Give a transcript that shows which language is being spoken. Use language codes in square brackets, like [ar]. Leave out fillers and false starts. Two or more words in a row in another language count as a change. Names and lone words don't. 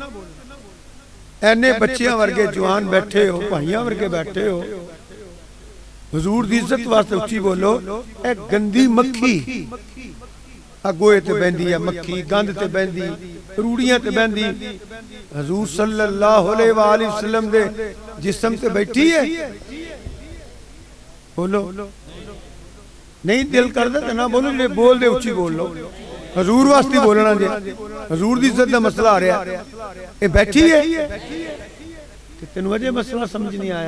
[pa] اینے بچیاں ورگے جوان بیٹھے ہو، بھائیاں ورگے بیٹھے ہو، حضور دی عزت واسطے اچی بولو. اے گندی مکھی گوئے تے بہندی ہے، مکھی گند تے بہندی، روڑیاں تے بہندی حضور [ar] صلى الله عليه وسلم [pa] دے جسم تے بیٹھی ہے. بولو نہیں دل کردا تے نہ بولو، جے بول دے اچی بول لو. حضور واسطے بولنا جے حضور دی عزت دا مسئلہ آ رہا ایہ بیٹھی ہے تے تینوں اجے مسئلہ سمجھ نہیں آیا.